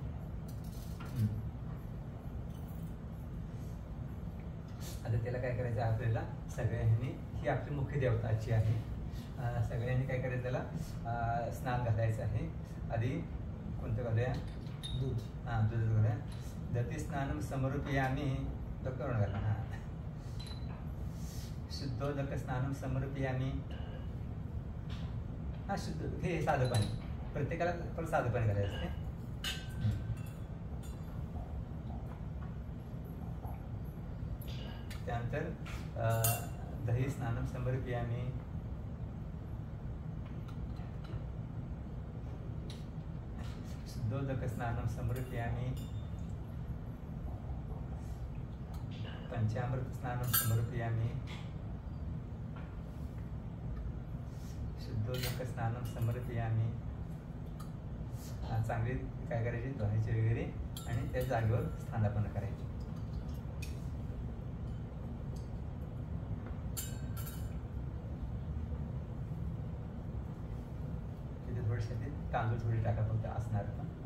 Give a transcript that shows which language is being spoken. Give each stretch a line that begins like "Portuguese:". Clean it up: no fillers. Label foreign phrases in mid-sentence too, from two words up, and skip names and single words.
Marathi: आता त्याला काय करायचं आहे आपल्याला सगळ्यांनी, ही आपली मुख्य देवताची आहे. सगळ्यांनी काय करायचं, त्याला स्नान घालायचं आहे. आधी कोणतं घालूया, दूध. दूध घालूया.
Sanskrit: दती स्नानम समर्पयामी.
Marathi: करून घाला.
Sanskrit: शुद्धोदक स्नानम समर्पयामी.
Marathi: शुद्ध हे साधं पाणी, प्रत्येकाला पण साधं पाणी घालायचं आहे.
Sanskrit: त्यानंतर दही स्नानम समर्पयामी. शुद्धोदक स्नानम समर्पयामी. पंचामृत स्नानम समर्पयामी. शुद्धोदक स्नानम समर्पयामी.
Marathi: चांगली काय करायची, धुवायची वगैरे आणि त्या जागेवर स्थानापन्न करायची. तिथे थोडेसे तांदूळ थोडी टाका फक्त असणार पण.